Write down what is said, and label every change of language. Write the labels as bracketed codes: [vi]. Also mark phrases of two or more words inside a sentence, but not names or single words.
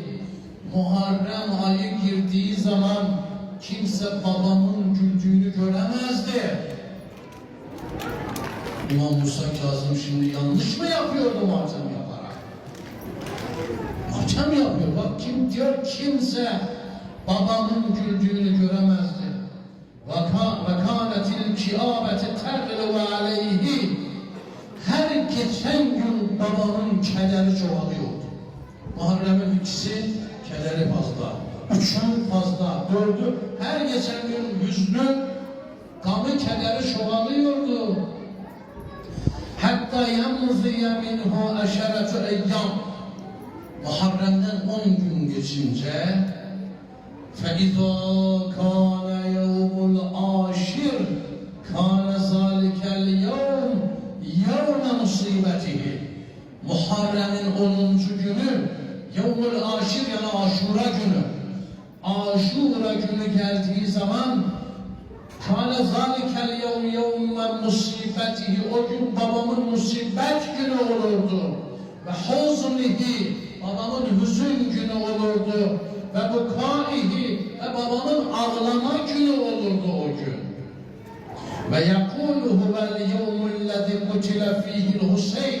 [tr] Muharrem ayı girdiği zaman kimse babamın güldüğünü göremezdi. İmam Musa Kazım şimdi yanlış mı yapıyordu matem yaparak? Matem yapıyor. Bak kim diyor, kimse babamın güldüğünü göremezdi. [ar] وَكَانَتِ الْكِيَابَةِ تَغْلِوَ عَلَيْهِ. [tr] Her geçen gün babamın kederi çoğalıyordu. Muharrem'in ikisi kederi fazla, üçü fazla, dördü. Her geçen gün hüznü, gamı, kederi çoğalıyordu. [ar] حتى يمضي منه عشرة أيام. [tr] Muharrem'den 10 gün geçince [ar] فَاِذَا كَانَ يَوْمُ الْعَاشِرِ كَانَ ذَٰلِكَ الْيَوْمِ يَوْمَ مُصِيبَتِهِ. [tr] Muharrem'in 10. günü [ar] يوم العاشر, [tr] yani Aşura günü. Aşura günü geldiği zaman [ar] كَانَ ذَٰلِكَ الْيَوْمِ يَوْمَ مُصِيبَتِهِ. [tr] O gün babamın musibet günü olurdu. [ar] وحزنه, [tr] babamın hüzün günü olurdu. [ar] وبكائه, [tr] ve babamın ağlama günü olurdu o gün. [ar] ويقول هو اليوم الذي قتل فيه الحسين.